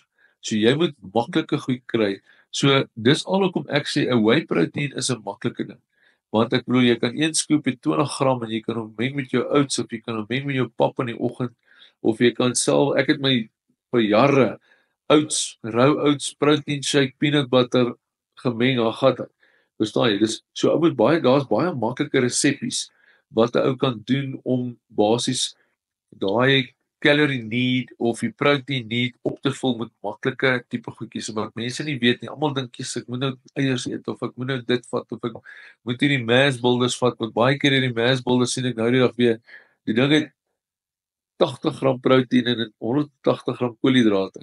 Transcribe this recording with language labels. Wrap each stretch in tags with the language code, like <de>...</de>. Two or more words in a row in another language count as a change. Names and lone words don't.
<af>So jy moet maklike goed kry. So dis alhoekom ek sê 'n</af> <en>whey protein</en> <af>is 'n maklike ding. Want ek bedoel jy kan 1 scoop het 20 gram en jy kan hom meng met jou oats of jy kan hom meng met jou pap in die oggend of jy kan self ek het my vir jare oats, rou</af> <en>oats, protein shake, peanut butter</en> <af>gemeng, gat. Verstaan jy? Dis so ou moet daar's baie maklike reseppies wat 'n ou kan doen om basies daai</af> <en>calorie need</en> <af>of die</af> <en>protein need</en> <af>op te vul met maklike tipe goedjies wat mense nie weet nie. Almal dink ek moet nou eiers eet of ek moet nou dit vat of ek moet hierdie</af> <en>mass builders</en> <af>vat. Want baie keer hierdie</af> <en>mass builders</en> <af>sien ek nou die dag weer. Die ding het 80 gram proteïen en 180 gram koolhidrate.</af>